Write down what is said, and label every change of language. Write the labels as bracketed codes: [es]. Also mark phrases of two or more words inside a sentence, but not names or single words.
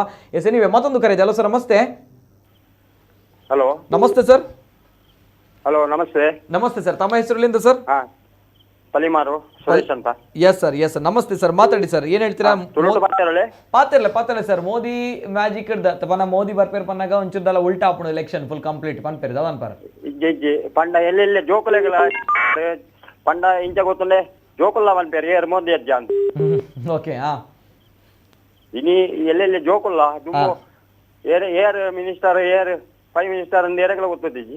[kn] ನೀವೇ ಮತ್ತೊಂದು ಕರೆ ಇದೆ. ಹಲೋ ಸರ್, ನಮಸ್ತೆ. ಹಲೋ, ನಮಸ್ತೆ ಸರ್. ಹಲೋ, ನಮಸ್ತೆ. ನಮಸ್ತೆ ಸರ್, ತಮ್ಮ ಹೆಸರುಲಿಂದ ಸರ್? ಪಲಿಮಾರು ಸುರೇಶ್ ಅಂತ. ಎಸ್ ಸರ್ ನಮಸ್ತೆ ಸರ್, ಮಾತಾಡಿ ಸರ್, ಏನ್ ಹೇಳ್ತೀರಾ? [tcy] ಪಾತಿರಲೆ ಸರ್, ಮೋದಿ ಮ್ಯಾಜಿಕ್ ಪನ್ನ ಮೋದಿ ಬರ್ಪೇರ್ ಪನ್ನಾಗ ಒಂಚೂರ್ದಲ್ಲ ಉಲ್ಟಾ ಆಪುಣ ಎಲೆಕ್ಷನ್ [en] full complete [tcy] ಪನ್ಪೇರ್ ದವನ್ ಪರ ಇಜ್ಜಿ ಪಂಡ ಎಲ್ಲೆಲ್ಲೆ ಜೋಕುಲೆಗಳ ಪಂಡ ಇಂಚ ಗೊತ್ತುಂಡೆ ಜೋಕುಲ್ಲ ಪನ್ಪೇರ್ ಏರ್ ಮೋದಿ ಅಜ್ಜ ಅಂತ. [en] ಓಕೆ. [tcy] ಇನಿ ಎಲ್ಲೆಲ್ಲೆ ಜೋಕುಲ್ಲ ದುಮ್ಮು ಏರ್ ಮಿನಿಸ್ಟರ್, ಏರ್ [en] prime minister [tcy] ಅಂದ್ ಏರೆಗಳ ಗೊತ್ತಿಜ್ಜಿ.